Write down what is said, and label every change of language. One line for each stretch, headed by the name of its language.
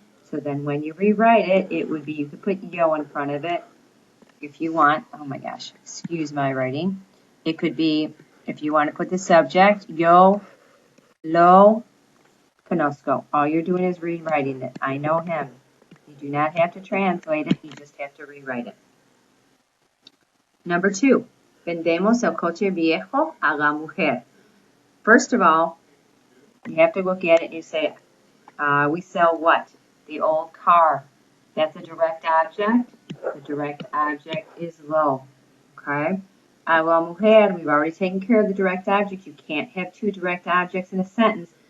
English: So then when you rewrite it, it would be, you could put yo in front of it if you want. Oh my gosh, excuse my writing. It could be, if you want to put the subject,
Spanish: yo lo conozco.
English: All you're doing is rewriting it. I know him. You do not have to translate it, you just have to rewrite it. Number 2,
Spanish: vendemos el coche viejo a la mujer.
English: First of all, you have to look at it and you say, we sell what? The old car. That's a direct object. The direct object is lo. Okay?
Spanish: A la mujer,
English: we've already taken care of the direct object. You can't have two direct objects in a sentence.